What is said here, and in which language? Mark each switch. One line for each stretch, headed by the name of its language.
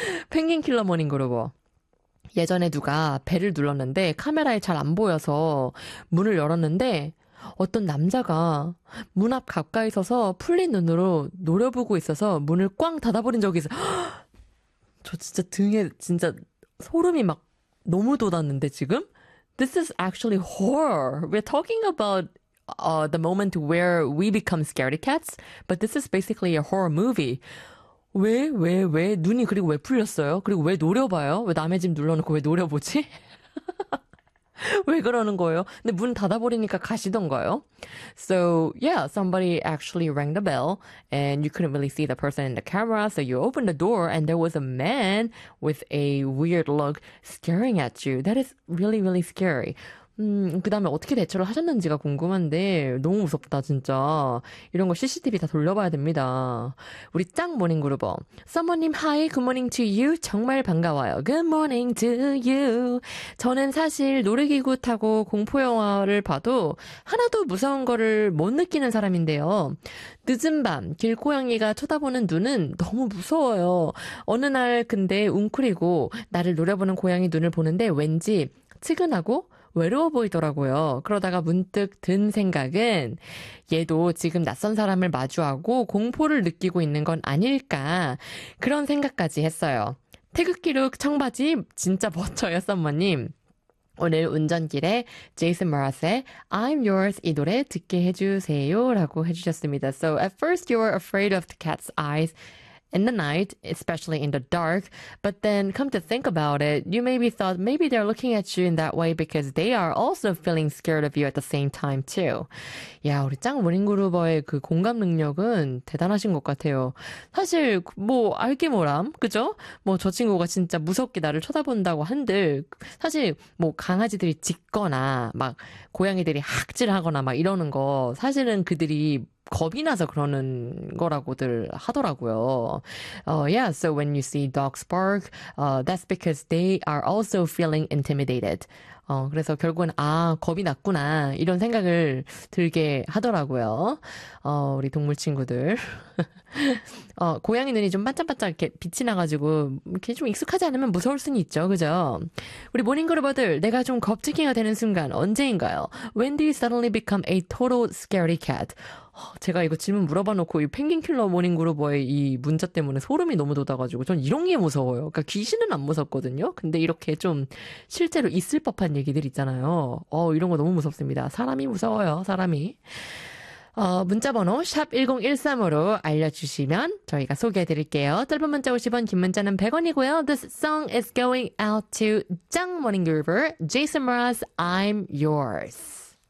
Korean: 펭귄 킬러 모닝 그루버. 예전에 누가 벨을 눌렀는데 카메라에 잘 안 보여서 문을 열었는데 어떤 남자가 문 앞 가까이 서서 풀린 눈으로 노려보고 있어서 문을 꽝 닫아버린 적이 있어. 저 진짜 등에 진짜 소름이 막 너무 돋았는데 지금?
English: This is actually horror. We're talking about the moment where we become scaredy cats, but this is basically a horror movie.
Korean: 왜 눈이 그리고 왜 풀렸어요? 그리고 왜 노려봐요? 왜 남의 집 눌러놓고 왜 노려보지? 왜 그러는 거예요? 근데 문 닫아버리니까 가시던가요?
English: So yeah, somebody actually rang the bell and you couldn't really see the person in the camera. So you opened the door and there was a man with a weird look staring at you. That is really, really scary.
Korean: 그 다음에 어떻게 대처를 하셨는지가 궁금한데 너무 무섭다 진짜. 이런 거 CCTV 다 돌려봐야 됩니다. 우리 짱 모닝 그룹어.
English: 서머님 하이 굿모닝 투 유.
Korean: 정말 반가워요.
English: 굿모닝 투 유.
Korean: 저는 사실 놀이기구 타고 공포영화를 봐도 하나도 무서운 거를 못 느끼는 사람인데요. 늦은 밤 길고양이가 쳐다보는 눈은 너무 무서워요. 어느 날 근데 웅크리고 나를 노려보는 고양이 눈을 보는데 왠지 측은하고 외로워 보이더라고요. 그러다가 문득 든 생각은 얘도 지금 낯선 사람을 마주하고 공포를 느끼고 있는 건 아닐까 그런 생각까지 했어요. 태극기룩 청바지 진짜 멋져요, 썸머님. 오늘 운전길에 제이슨 마라스의 I'm yours 이 노래 듣게 해주세요 라고 해주셨습니다.
English: So at first you were afraid of the cat's eyes in the night, especially in the dark. But then come to think about it, you maybe thought maybe they're looking at you in that way because they are also feeling scared of you at the same time too.
Korean: 야, 우리 짱 무링그루버의 그 공감 능력은 대단하신 것 같아요. 사실 뭐 알게 뭐람, 그죠? 뭐저 친구가 진짜 무섭게 나를 쳐다본다고 한들 사실 뭐 강아지들이 짖거나 막 고양이들이 학질하거나 막 이러는 거 사실은 그들이 겁이 나서 그러는 거라고들 하더라고요.
English: Yeah, so when you see dogs bark, that's because they are also feeling intimidated.
Korean: 그래서 결국은 아, 겁이 났구나 이런 생각을 들게 하더라고요. 우리 동물 친구들. 고양이 눈이 좀 반짝반짝 이렇게 빛이 나가지고 이렇게 좀 익숙하지 않으면 무서울 수는 있죠, 그죠? 우리 모닝그루버들, 내가 좀 겁쟁이가 되는 순간 언제인가요?
English: When do you suddenly become a total scaredy cat?
Korean: 제가 이거 질문 물어봐 놓고 이 펭귄킬러 모닝그루버의 이 문자 때문에 소름이 너무 돋아가지고 전 이런 게 무서워요. 그러니까 귀신은 안 무섭거든요. 근데 이렇게 좀 실제로 있을 법한 얘기들 있잖아요. 이런 거 너무 무섭습니다. 사람이 무서워요, 사람이. 문자번호 #1013으로 알려주시면 저희가 소개해드릴게요. 짧은 문자 50원, 긴 문자는 100원이고요.
English: This song is going out to 짱 모닝 그루버, Jason Mraz, I'm Yours.